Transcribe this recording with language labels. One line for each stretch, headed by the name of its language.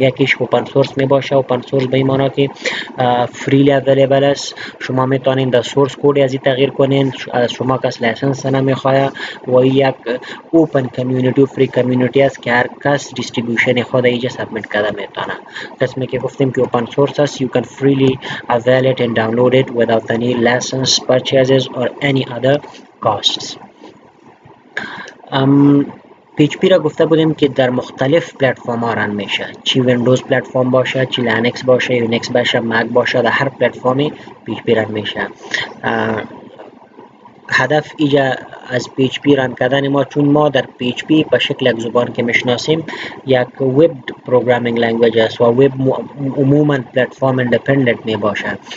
Persian: یکیش اوپن سورس می باشه. اوپن سورس به این معنی که فریلی اویلیبل است. شما میتونین در سورس کد از این تغییر کنین. از شما کس لایسنس نمیخواد و یک اوپن کمیونیتی و فری کمیونیتی است که هر کس دیستریبیوشن خود اینجا سابمیت کرده میتونه. قسمی که گفتیم که اوپن سورس است.
English: You can freely avail it and download it without any license purchases or any other costs.
Persian: PHP را گفته بودیم که در مختلف پلتفرم ها رن میشه، چی ویندوز پلتفرم باشه، چی لینکس باشه، یونیکس باشه، مک باشه، در هر پلتفرمی PHP رن میشه. هدف ایجا از PHP رن کردن ما، چون ما در PHP به شکل یک زبان که میشناسیم یک وب پروگرامینگ لنگویج است و وب عموما پلتفرم اندپندنت می باشه.